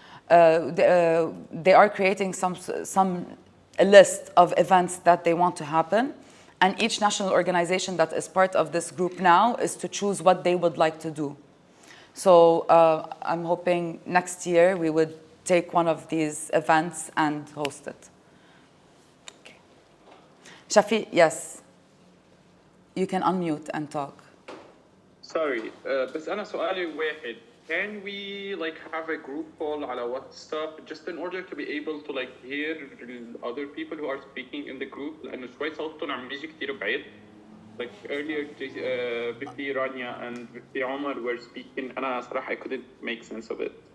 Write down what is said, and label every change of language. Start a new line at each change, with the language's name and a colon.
English: They are creating a list of events that they want to happen, and each national organization that is part of this group now is to choose what they would like to do. So I'm hoping next year we would take one of these events and host it. Okay. Shafi, yes, you can unmute and talk. Sorry,
Arabic: بس أنا سؤالي واحد.
English: Can we like have a group call على WhatsApp just in order to be able to like hear other people who are speaking in the group
Arabic: لأنه شوي صوتهم عم بيجي كتير بعيد.
English: Like earlier, Bibi, Rania, and Bibi Omar were speaking, and I صراحة I couldn't make sense of it.